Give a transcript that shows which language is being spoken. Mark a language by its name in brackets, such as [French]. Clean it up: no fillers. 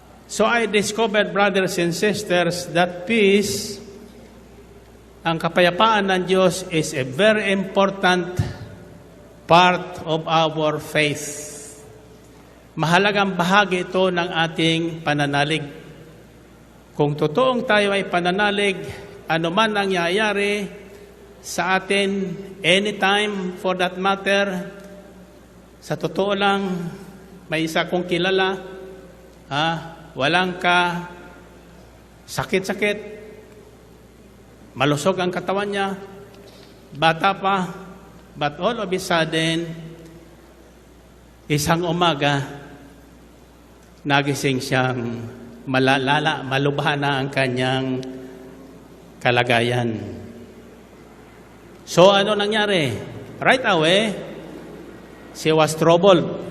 [English] So I discovered, brothers and sisters, that peace, [Filipino] ang kapayapaan ng Diyos, [English] is a very important part of our faith. [Filipino] Mahalagang bahagi ito ng ating pananalig. Kung totoong tayo ay pananalig, ano man ang nangyayari sa atin, [English] anytime for that matter, [Filipino] sa totoo lang, may isa kong kilala, walang ka sakit-sakit, malusog ang katawan niya, bata pa, [English] but all of a sudden, [Filipino] isang umaga, nagising siyang malubha na ang kanyang kalagayan. So ano nangyari? [English] Right away, she was troubled.